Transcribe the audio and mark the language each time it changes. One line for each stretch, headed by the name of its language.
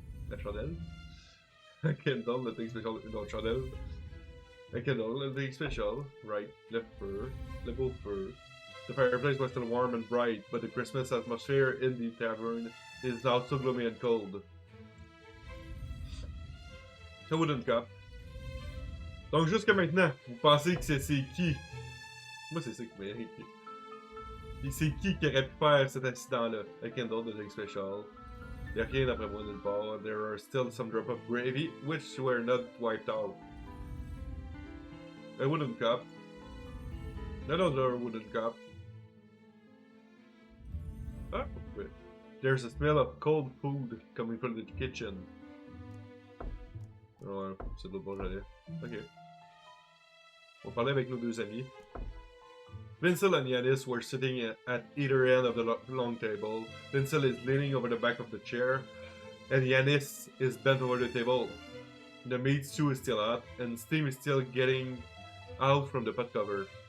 French: La chandelle.
English: A candle, nothing special. No, chandelle. A candle, nothing special. Right. Le fur.
French: Le beau fur.
English: The fireplace was still warm and bright, but the Christmas atmosphere in the tavern is now so gloomy and cold. A wooden cup.
French: Donc jusqu'à maintenant, vous pensez que c'est qui? Moi c'est ça qui m'a irrité. C'est qui aurait pu faire cet accident-là?
English: A candle, nothing special.
French: Y'a rien d'après moi nulle part.
English: There are still some drop of gravy, which were not wiped out. A wooden cup. Another wooden cup. Ah, wait. There's a smell of cold food coming from the kitchen.
French: Ouais, c'est de l'autre bord, j'allais. Ok. On parlait avec nos deux amis.
English: Vincel and Yanis were sitting at either end of the long table. Vincel is leaning over the back of the chair, and Yanis is bent over the table. The meat stew is still hot, and steam is still getting out from the pot cover.